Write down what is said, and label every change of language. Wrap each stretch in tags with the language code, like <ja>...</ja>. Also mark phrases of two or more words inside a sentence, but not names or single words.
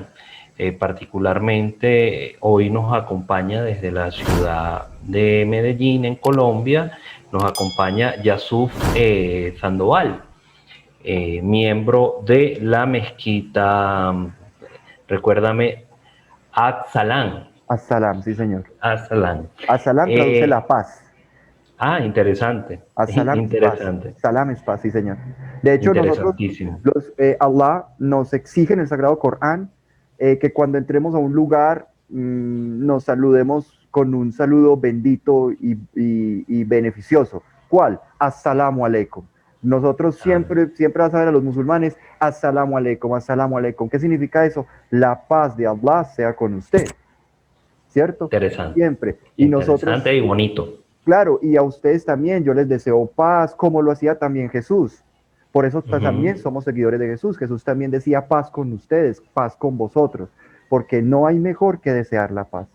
<es>Particularmente hoy nos acompaña desde la ciudad de Medellín, en Colombia, nos acompaña Yasuf Sandoval, miembro de la mezquita, recuérdame, Aksalan. As-salam, sí, señor. Aslan. As-salam traduce la Eh, paz. Interesante, As-salam es paz. interesante, Salam es paz, sí, señor. De hecho, nosotros, interesantísimo. Allah nos exige en el Sagrado Corán que cuando entremos a un lugar nos saludemos con un saludo bendito y beneficioso. ¿Cuál?</es> <ar>السلام عليكم.</ar> <es>Nosotros Ah, siempre vas a ver a los musulmanes,</es> <ar>السلام عليكم، السلام عليكم.</ar> <es>¿Qué significa eso? La paz de Allah sea con usted, ¿cierto? interesante, Siempre. Y nosotros, interesante y bonito. claro, y a ustedes también, yo les deseo paz, como lo hacía también Jesús. Por eso Ujú. también somos seguidores de Jesús. Jesús también decía paz con ustedes, paz con vosotros, porque no hay mejor que desear la paz.</es>